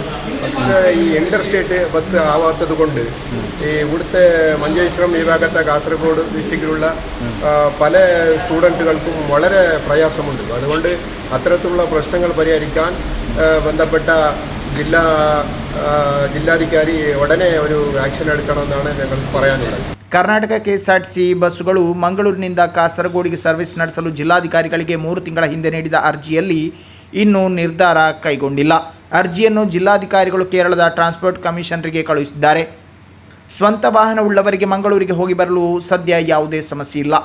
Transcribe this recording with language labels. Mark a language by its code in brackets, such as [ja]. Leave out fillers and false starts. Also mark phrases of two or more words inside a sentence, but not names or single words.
[ml] പക്ഷേ ഈ [en] inter state bus [ml] ആവാത്തത് കൊണ്ട് ഈ ഇവിടുത്തെ മഞ്ചേശ്വരം ഈ ഭാഗത്തെ കാസർഗോഡ് ഡിസ്ട്രിക്റ്റിലുള്ള പല സ്റ്റുഡൻറ്റുകൾക്കും വളരെ പ്രയാസമുണ്ട്. അതുകൊണ്ട് അത്തരത്തിലുള്ള പ്രശ്നങ്ങൾ പരിഹരിക്കാൻ ബന്ധപ്പെട്ട ജില്ലാധികാരി ഉടനെ ഒരു ആക്ഷൻ എടുക്കണമെന്നാണ് ഞങ്ങൾ പറയാനുള്ളത്. [kn] ಕರ್ನಾಟಕ ಕೆಎಸ್ಆರ್ಟಿಸಿ ಬಸ್ಸುಗಳು ಮಂಗಳೂರಿನಿಂದ ಕಾಸರಗೋಡಿಗೆ ಸರ್ವಿಸ್ ನಡೆಸಲು ಜಿಲ್ಲಾಧಿಕಾರಿಗಳಿಗೆ 3 ತಿಂಗಳ ಹಿಂದೆ ನೀಡಿದ ಅರ್ಜಿಯಲ್ಲಿ ಇನ್ನೂ ನಿರ್ಧಾರ ಕೈಗೊಂಡಿಲ್ಲ. ಅರ್ಜಿಯನ್ನು ಜಿಲ್ಲಾಧಿಕಾರಿಗಳು ಕೇರಳದ ಟ್ರಾನ್ಸ್ಪೋರ್ಟ್ ಕಮಿಷನರಿಗೆ ಕಳುಹಿಸಿದ್ದಾರೆ. ಸ್ವಂತ ವಾಹನವುಳ್ಳವರಿಗೆ ಮಂಗಳೂರಿಗೆ ಹೋಗಿ ಬರಲು ಸದ್ಯ ಯಾವುದೇ ಸಮಸ್ಯೆ ಇಲ್ಲ.